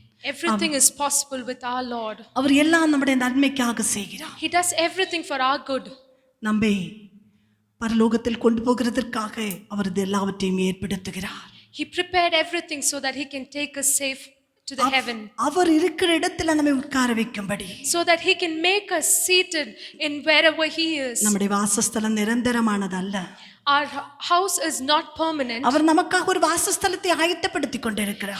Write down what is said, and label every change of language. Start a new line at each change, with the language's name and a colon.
English: Everything is possible with our Lord.
Tamil: அவர் எல்லாம் நம்முடைய நன்மைக்காக செய்கிறார்.
English: He does everything for our good.
Tamil: நம்மை பரலோகத்தில் கொண்டு போகிறதற்காக அவர் இது எல்லாவற்றையும் ஏற்படுத்துகிறார்.
English: He prepared everything so that he can take us safe to the heaven.
Tamil: அவர் இருக்கிற இடத்துல நம்மை உட்கார வைக்கும்படி,
English: So that he can make us seated in wherever he is.
Tamil: நம்முடைய வாசஸ்தலம் நிரந்தரமானதல்ல.
English: Our house is not permanent.
Tamil: அவர் நமக்காக ஒரு வாசஸ்தலத்தை ஆயத்தப்படுத்திக் கொண்டிருக்கிறார்.